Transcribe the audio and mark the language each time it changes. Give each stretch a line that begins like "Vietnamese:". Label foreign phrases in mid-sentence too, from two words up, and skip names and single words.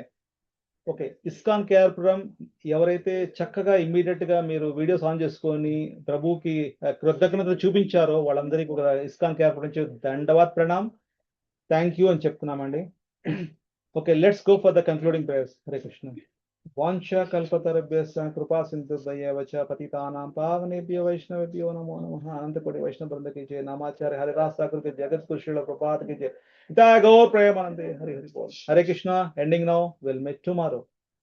Telugu: ఓకే, ఇస్కాన్ కేఆర్పురం ఎవరైతే చక్కగా ఇమ్మీడియట్ గా మీరు
English: videos on
Telugu: చేసుకొని ప్రభుకి కృతజ్ఞత చూపించారో వాళ్ళందరికీ ఒక ఇస్కాన్ కేఆర్పురం నుంచి దండవాత్ ప్రణామ్,
English: thank you
Telugu: అని చెప్తున్నామండి.
English: okay, let's go for the concluding prayers.
Sanskrit: హరే కృష్ణ. వాంఛ కల్పతరుభ్యశ్చ కృపా సింధుభ్యైవ చ పతితానాం పావనేభ్యో వైష్ణవేభ్యో నమో నమః.
Hindi: अनंतकोटि वैष्णव बृंद की जय. नामाचार्य हरिदास ठाकुर के जगत गुरु श्रील प्रभुपाद की जय. गौर प्रेमानंदे. हरि हरि बोल. हरे कृष्णा.
English: Ending now. We'll meet tomorrow.